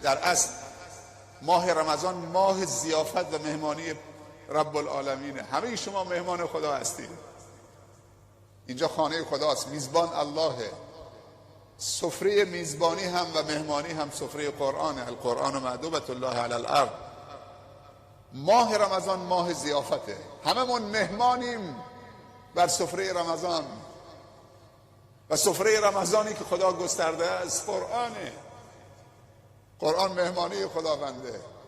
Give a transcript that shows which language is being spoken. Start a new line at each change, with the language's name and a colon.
Persian: در اصل ماه رمضان ماه ضیافت و مهمانی رب العالمینه. همه شما مهمان خدا هستید. اینجا خانه خداست، میزبان اللهه. سفره میزبانی هم و مهمانی هم سفره قرآنه.
Arabic: القرآن مأدبة الله علی الارض.
Persian: ماه رمضان ماه ضیافته، هممون مهمانیم بر سفره رمضان و سفره رمضانی که خدا گسترده است قرآنه. قرآن مهمانی خداونده.